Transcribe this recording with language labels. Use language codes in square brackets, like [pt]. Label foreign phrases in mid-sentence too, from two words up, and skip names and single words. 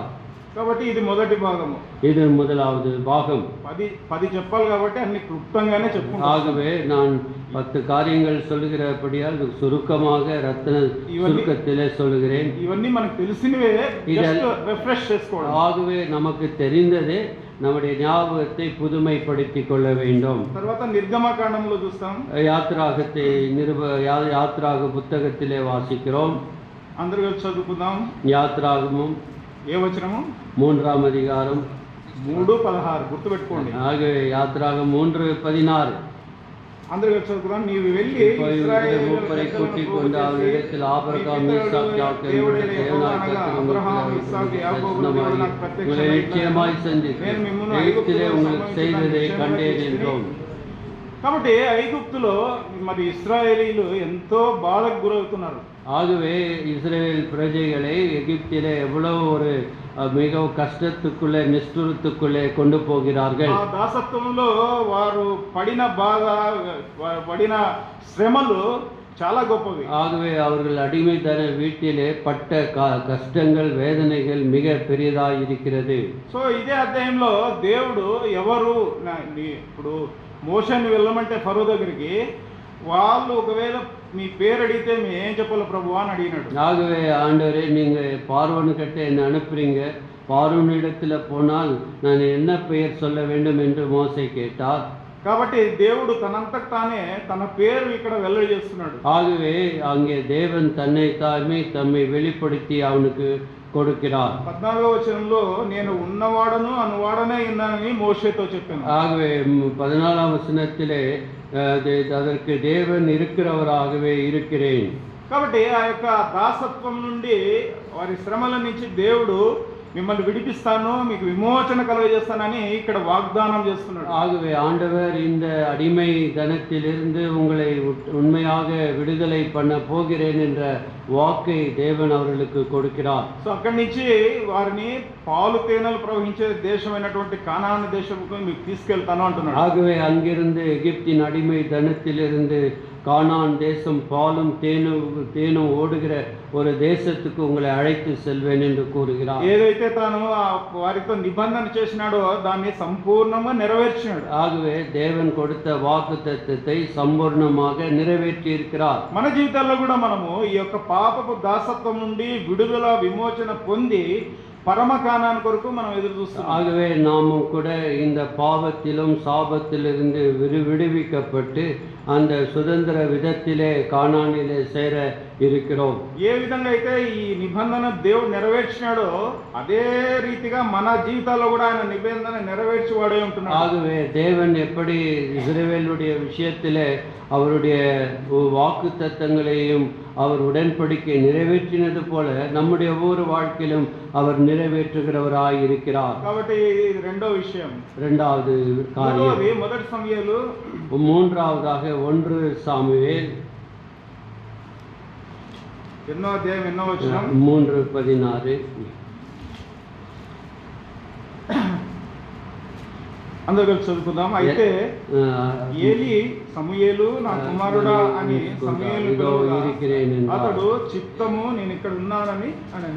[te] కాబట్టి ఇది మొదటి భాగము. [ta] இது முதலாவது பாகம். [te] 10 చెప్పాలి కాబట్టి అన్ని క్లుప్తంగానే చెప్పుకుంటాం. [ta] ஆகவே நான் 10 காரியங்கள் சொல்லுகிறபடியால் சுருக்கமாக ரத்ன சுருக்கத்திலே சொல்லுகிறேன். [te] ఇవన్నీ మనకు తెలిసినవే, [en] just refresh [te] చేసుకోవడం. [ta] ஆகவே நமக்கு தெரிந்ததே நம்முடைய ஞாபகத்தை புதுமைப்படுத்திக் கொள்ள வேண்டும். [te] తర్వాత నిర్గమకాండంలో చూస్తాం. [ta] யாத்ராக புத்தகத்திலே வாசிக்கிறோம். [te] అందరూ కలిసి చదువుకుందాం. [ta] யாத்ராகமும் [te] ఏ వచనము? [ta] 3వ அதிகாரம் [te] 3:16 గుర్తుపెట్టుకోండి. [ta] ஆகவே யாத்ராகம் 3:16. [te] అందరూ కలిసి చదువుకుందాం. నీవు వెళ్ళి [ta] மூப்பரை கூட்டிக் கொண்டு அவரிடத்தில் ஆபிரகாம், ஈசாக், யாக்கோபு என்னுடைய தேவனாகிய கர்த்தர் உங்களை நிச்சயமாய் சந்தித்து எகிப்திலே உங்களுக்கு செய்ததை கண்டேன் என்றோம். [te] కాబట్టి ఐగుప్తులో మరి ఇశ్రాయేలీలు ఎంతో బాధకు గురవుతున్నారు. [ta] ஆகவே இஸ்ரவேல் பிரஜைகளை எகிப்திலே எவ்வளவு ஒரு மிகவும் கஷ்டத்துக்குள்ளே நிஷ்டூரத்துக்குள்ளே கொண்டு போகிறார்கள். [te] ఆ దాసత్వంలో వారు పడిన బాధ, పడిన శ్రమలు చాలా గొప్పవి. [ta] ஆகவே அவர்கள் அடிமைத்தன வீட்டிலே பட்ட கஷ்டங்கள், வேதனைகள் மிக பெரியதாக இருக்கிறது. [te] సో ఇదే అధ్యాయంలో దేవుడు ఎవరు ఇప్పుడు మోషేని వెళ్ళమంటే ఫరో దగ్గరికి వాళ్ళు ఒకవేళ మీ పేరు అడిగితే మేము ఏం చెప్పాలి ప్రభు అని అడిగినాడు. [ta] ஆகவே ஆண்டவரே, நீங்க பார்வோன்கிட்ட என்ன அனுப்புறீங்க, பார்வோனிடத்துல போனால் நான் என்ன பெயர் சொல்ல வேண்டும் என்று மோசே கேட்டார். [te] కాబట్టి దేవుడు తనంతకు తానే తన పేరు ఇక్కడ వెల్లడి చేస్తున్నాడు. [ta] ஆகவே அங்கே தேவன் தம்மை வெளிப்படுத்தி அவனுக்கு கொடுக்கிறார். [te] 14వ వచనంలో నేను ఉన్నవాడను అనువాడనే ఉన్నానని మోషేతో చెప్పాను. [ta] ஆகவே 14వ వచనத்திலே அதற்கு தேவன் இருக்கிறவராகவே இருக்கிறேன். [te] కాబట్టి ఆ యొక్క దాసత్వం నుండి, వారి శ్రమల నుంచి దేవుడు మిమ్మల్ని విడిపిస్తాను, మీకు విమోచన కలుగజేస్తానని ఇక్కడ వాగ్దానం చేస్తున్నాడు. [ta] ஆகவே ஆண்டவர் இந்த அடிமை தனத்திலிருந்து உங்களை உண்மையாக விடுதலை பண்ண போகிறேன் என்ற வாக்கை தேவன் அவர்களுக்கு கொடுக்கிறார். [te] సో అక్కడి నుంచి వారిని పాలు తేనెలు ప్రవహించే దేశమైనటువంటి కానాను దేశముకు మీకు తీసుకెళ్తాను అంటున్నాడు. [ta] ஆகவே அங்கிருந்து எகிப்தின் அடிமை தனத்திலிருந்து கானான் தேசம் பாலும் தேனும் ஓடுகிற ஒரு தேசத்துக்கு உங்களை அழைத்து செல்வேன் என்று கூறுகிறார். [te] ఏదైతే తాను వారితో నిబంధన చేసినాడో దాన్ని సంపూర్ణంగా నెరవేర్చినాడు. [ta] ஆகவே தேவன் கொடுத்த வாக்குத்தத்தத்தை சம்பூர்ணமாக நிறைவேற்றி இருக்கிறார். [te] మన జీవితాల్లో కూడా మనము ఈ యొక్క పాపపు దాసత్వం నుండి విడుదల, విమోచన పొంది [ta] பரம கானான் கொருக்கு [te] మనం எதிர் చూస్తున్నాం. [ta] ஆகவே நாமும் கூட இந்த பாவத்திலும் சாபத்திலிருந்து விடுவிக்கப்பட்டு அந்த சுதந்திர விதத்திலே கானானிலே சேர இருக்கிறோம். [te] ఏ విధంగా అయితే ఈ నిబంధన దేవుడు నెరవేర్చినాడో అదే రీతిగా మన జీవితాల్లో కూడా ఆయన నిబంధన నెరవేర్చివాడే ఉంటున్నాడు. [ta] ஆகவே தேவன் எப்படி இஸ்ரவேலுடைய விஷயத்திலே அவருடைய வாக்குத்தத்தங்களையும் அவர் உடன்படிக்கை நிறைவேற்றினது போல நம்முடைய ஒவ்வொரு வாழ்க்கையிலும் அவர் நிறைவேற்றுகிறவராய் இருக்கிறார். [te] కాబట్టి ఇది రెండో విషయం. [ta] இரண்டாவது காரியம். [te] మొదటి సమూయేలు, [ta] மூன்றாவதாக 1 சாமுவேல் [te] ఎన్నో అధ్యాయం ఎన్నో వచనం? 3:16. అందరూ కలిసి చదువుకుందాం. అయితే ఏలి సమూయేలు నా కుమారుడా అని సమూయేలు పిలువగా అతడు చిత్తము నేను ఇక్కడ ఉన్నానని అనెను.